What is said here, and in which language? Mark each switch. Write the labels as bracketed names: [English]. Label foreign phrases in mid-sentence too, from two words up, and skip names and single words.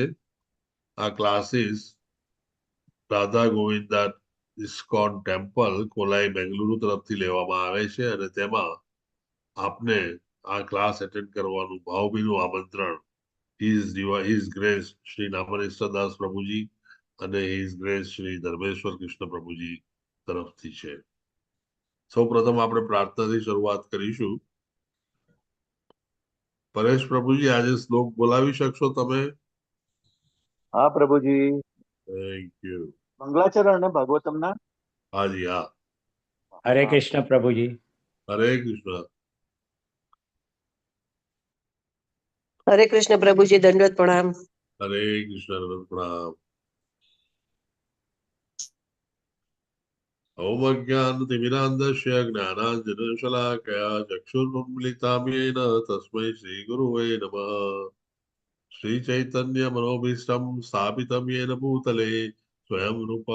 [Gujarati] આ ક્લાસીસ રાધા ગોવિંદા ઇસ્કોન ટેમ્પલ કોલાઈ બેંગલુરુ તરફથી લેવામાં આવે છે અને તેમાં આપને આ [English] class attend [Gujarati] કરવાનું ભાવભીનું આમંત્રણ [English] His Grace [Gujarati] શ્રી નામરેશ્વર દાસ પ્રભુજી અને [English] His Grace [Gujarati] શ્રી ધર્મેશ્વર કૃષ્ણ પ્રભુજી તરફથી છે. સૌ પ્રથમ આપણે પ્રાર્થનાથી શરૂઆત કરીશું. પરેશ પ્રભુજી, આજે શ્લોક બોલાવી શકશો તમે? હા પ્રભુજી. [English] Thank you. [Gujarati] મંગલાચરણ ને ભાગવતમના. હાજી હા. [Hindi] हरे कृष्ण प्रभु जी। [Gujarati] હરે કૃષ્ણ. [Hindi] हरे कृष्ण प्रभु जी, दंडवत प्रणाम। [Gujarati] હરે કૃષ્ણ. પ્રણામ. [Sanskrit] ओम अज्ञानतिमिरान्धस्य ज्ञानाञ्जनशलाकया चक्षुर्मिलितां येन तस्मै श्रीगुरुवे नमः. श्रीचैतन्यमनोभीष्टं स्थापितं येन भूतले स्वयं रूप